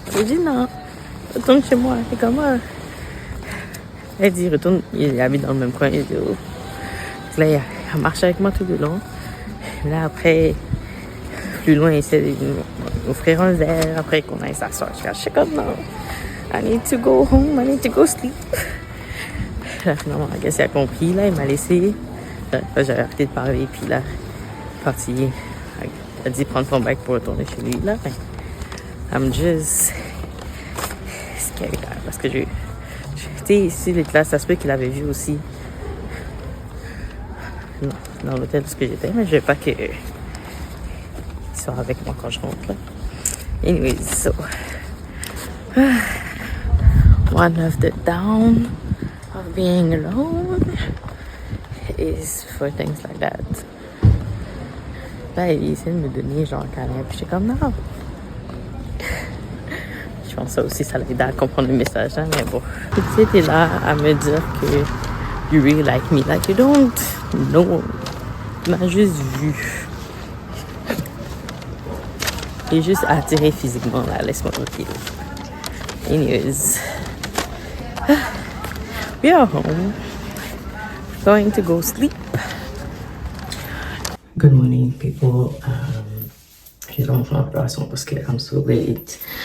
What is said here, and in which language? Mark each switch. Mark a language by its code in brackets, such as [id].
[fr] Je dis non, retourne chez moi. C'est comme elle dit retourne, il habite dans le même coin. Il dit oh. Là, il a marché avec moi tout le long. Là, après, plus loin, il essaie de m'offrir un verre. Après qu'on aille s'asseoir, je suis comme non. [en] I need to go home, I need to go sleep. [fr] Là, finalement, la guest a compris. Là, il m'a laissé. J'avais arrêté de parler. Puis là, parti. Il a dit prendre son bac pour retourner chez lui. [en] Là, I'm just scared. [fr] Parce que tu sais, ici, les classes, ça se peut qu'il avait vu aussi. Non, dans l'hôtel où j'étais, mais je veux pas qu'il soit avec moi quand je rentre là. [en] Anyways, so one of the down of being alone is for things like that. [fr] Là, il essaie de me donner genre un câlin, puis j'étais comme non. Je pense que ça aussi, ça l'aide à comprendre le message, hein, mais bon. Tu sais, t'es là à me dire que [en] you really like me, like you don't know. [fr] Tu m'as juste vu. Et juste attiré physiquement, là, laisse-moi tranquille. [en] Anyways, we are home. Going to go sleep. Good morning, people. [fr] J'ai vraiment fait un peu à son parce que [en] I'm so late.